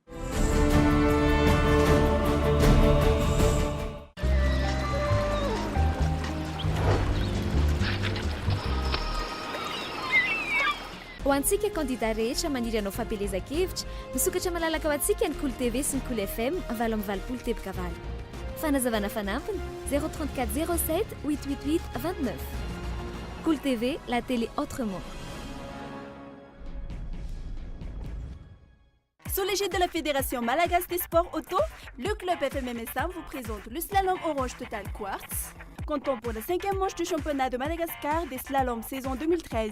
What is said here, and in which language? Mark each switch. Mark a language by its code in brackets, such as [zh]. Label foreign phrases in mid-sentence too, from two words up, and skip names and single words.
[mg] Ho antsika candidat rehetra maniry anao fampelezan-kevitra misokatra malalaka ao antsika ny Kolo TV sy ny Kolo FM avalo amin'ny valopolo tebokavalo. Fanazavana fanampiny 034 07 888 29. Kolo TV, [fr] la télé autrement. Sous l'égide de la Fédération Malagasy des sports auto, le club FMMSA vous présente le slalom orange total quartz. Comptons pour la 5e manche du championnat de Madagascar des slaloms saison 2013.